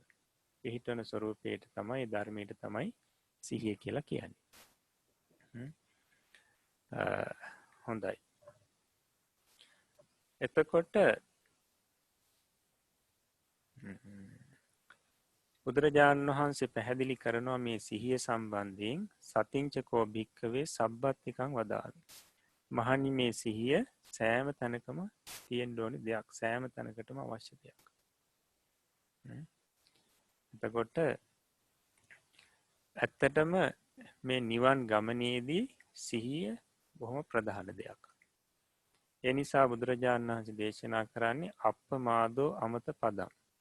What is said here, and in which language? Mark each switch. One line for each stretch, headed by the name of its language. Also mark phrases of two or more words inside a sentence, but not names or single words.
Sinhala: පිහිටවන ස්වરૂපයට තමයි ධර්මයට තමයි සිහිය කියලා කියන්නේ. හොඳයි. එතකොට බුදුරජාණන් වහන්සේ පැහැදිලි කරනවා මේ සිහිය සම්බන්ධයෙන්
Pali: සතිංචකෝ භික්කවේ සබ්බත්තිකං වදාමි.
Sinhala: මහණනි මේ සිහිය සෑම තැනකම තියෙන්න ඕනේ දෙයක්. සෑම තැනකටම අවශ්‍ය දෙයක්. එතකොට ඇත්තටම මේ නිවන් ගමනේදී සිහිය බොහොම ප්‍රධාන දෙයක්. ඒ නිසා බුදුරජාණන් වහන්සේ දේශනා කරන්නේ
Pali: අප්පමාදෝ අමත පදම්.